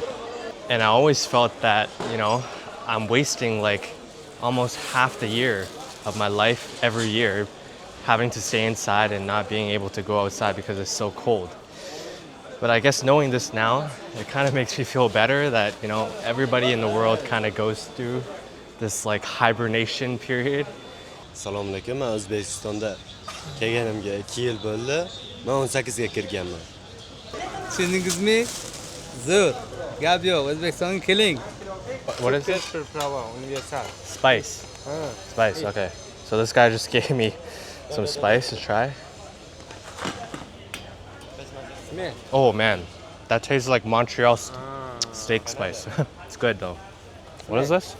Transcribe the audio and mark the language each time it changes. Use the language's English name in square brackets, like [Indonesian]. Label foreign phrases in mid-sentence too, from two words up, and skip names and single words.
[English] And I always felt that, you know, I'm wasting like almost half the year of my life every year having to stay inside and not being able to go outside because it's so cold. But I guess knowing this now, it kind of makes me feel better that, you know, everybody in the world kind of goes through this like hibernation period. [Uzbek] Assalomu alaykum. Men Uzbekistonda kelganimga 2 yil bo'ldi. Men 18 ga kirganman. Tushundingizmi? Zo'r. Gap yo'q, O'zbekistonga keling. [English] What is it? Spice. Spice, okay. So this guy just gave me some spice to try. Oh man, that tastes like Montreal steak spice. It's good though. What is this?